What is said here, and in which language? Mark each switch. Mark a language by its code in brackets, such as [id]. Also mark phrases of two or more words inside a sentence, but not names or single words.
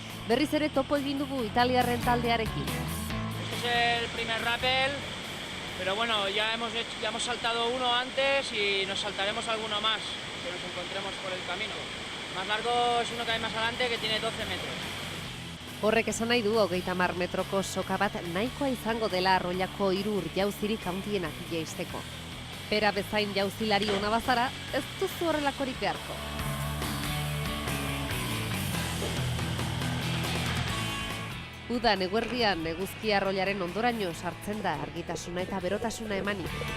[eu] Berriz ere topo egin dugu italiarren taldearekin. [es] Este es el primer rappel, pero bueno, ya hemos saltado uno antes y nos saltaremos alguno más que nos encontremos por el camino. Más largo es uno que hay más adelante que tiene 12 metros. [eu] Horrek esan nahi du 30 metroko soka bat nahikoa izango dela Arroilako 3 jauzirik handienak jaisteko. Pera bezain jauzilari ona bazara, ez duzu horrelakorik beharko. Udan eguerdian eguzki arroilaren ondoraino sartzen da argitasuna eta berotasuna emanik.